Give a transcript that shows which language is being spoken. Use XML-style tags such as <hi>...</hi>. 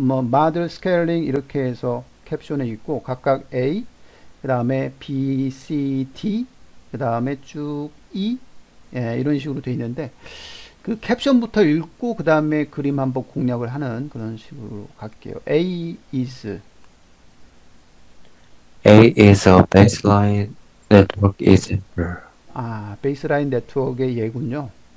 <ko>마들 스케일링 이렇게 해서 캡션에 있고 각각 A, 그 다음에 B, C, D, 그 다음에 쭉 E, 이런 식으로 돼 있는데 그 캡션부터 읽고 그 다음에 그림 한번 공략을 하는 그런 식으로 갈게요.</ko> <en>A is A is a baseline network example.</en> <ko>베이스라인 네트워크의 예군요.</ko>